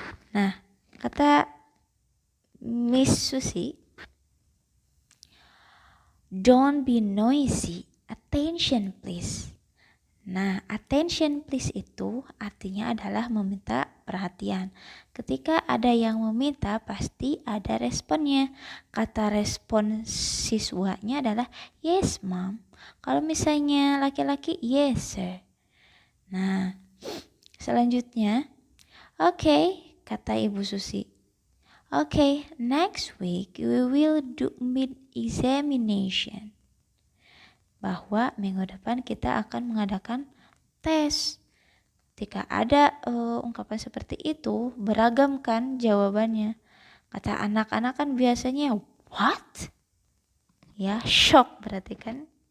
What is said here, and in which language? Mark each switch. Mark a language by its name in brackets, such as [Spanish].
[Indonesian] Nah, kata [English] Miss Susi, don't be noisy, attention please. [Indonesian] Nah, [English] attention please [Indonesian] itu artinya adalah meminta perhatian. Ketika ada yang meminta, pasti ada responnya. Kata respon siswanya adalah [English] yes mom. [Indonesian] Kalau misalnya laki-laki, [English] yes sir. [Indonesian] Nah, selanjutnya, oke, kata Ibu Susi. [English] Oke, next week we will do mid examination. [Indonesian] Bahwa minggu depan kita akan mengadakan tes. Ketika ada ungkapan seperti itu, beragam kan jawabannya. Kata anak-anak kan biasanya what? Ya, shock berarti kan.